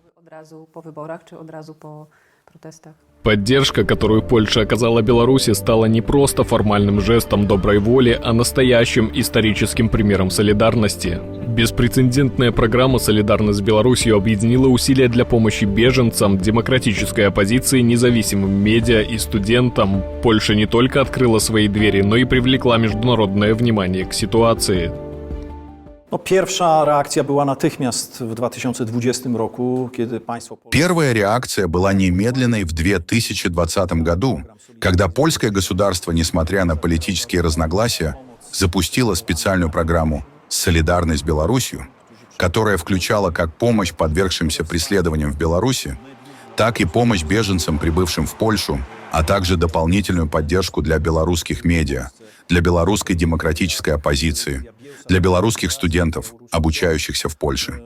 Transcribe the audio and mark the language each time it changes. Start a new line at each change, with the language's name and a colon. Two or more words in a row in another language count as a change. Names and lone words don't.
Russian: Поддержка, которую Польша оказала Беларуси, стала не просто формальным жестом доброй воли, а настоящим историческим примером солидарности. Беспрецедентная программа «Солидарность с Беларусью» объединила усилия для помощи беженцам, демократической оппозиции, независимым медиа и студентам. Польша не только открыла свои двери, но и привлекла международное внимание к ситуации.
Polish: Pierwsza reakcja była natychmiast w 2020 roku, kiedy państwo...
Russian: Первая реакция была немедленной в 2020 году, когда польское государство, несмотря на политические разногласия, запустило специальную программу «Солидарность с Беларусью», которая включала как помощь подвергшимся преследованиям в Беларуси, так и помощь беженцам, прибывшим в Польшу, а также дополнительную поддержку для белорусских медиа, для белорусской демократической оппозиции, для белорусских студентов, обучающихся в Польше.